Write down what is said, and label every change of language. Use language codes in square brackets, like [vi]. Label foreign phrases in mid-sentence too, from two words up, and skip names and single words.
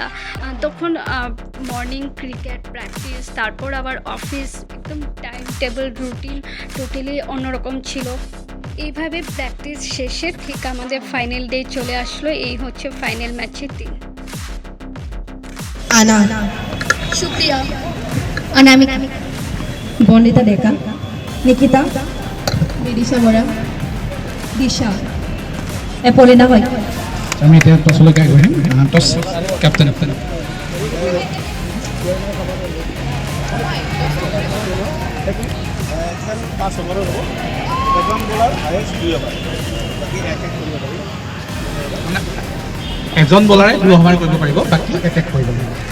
[bn] তখন [en] morning cricket practice, [bn] তারপর আবার অফিস, একদম [en] time table routine totally [bn] অন্যরকম ছিল। এইভাবে প্র্যাকটিস শেষে ঠিক আমাদের [en] final day [bn] চলে আসলো। এই হচ্ছে ফাইনাল ম্যাচের দিন। আনা, সুপ্রিয়া, অনামিকা, বর্ণিতা ডেকা, নিকিতা, বিদিশা বৰা, দিশা, এপলিনা হয়। [as] আমি এতিয়া টছলৈকে আগবাঢ়িম। [en] toss captain. [as] এজন বলাৰে 2 অভাৰ কৰিব পাৰিব, বাকী এটেক কৰিব লাগিব।